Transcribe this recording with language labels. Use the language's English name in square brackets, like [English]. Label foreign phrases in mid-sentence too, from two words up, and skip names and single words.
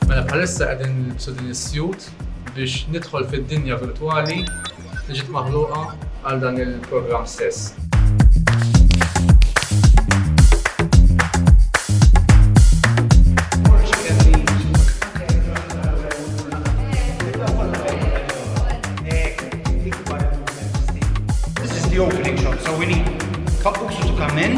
[Maltese] Bħalissa qegħdin nilbsu din is-suit biex nidħol fid-dinja virtwali li ġiet maħluqa għal dan il-programm stess. [English] This is the opening shot, so we need Usu to come in.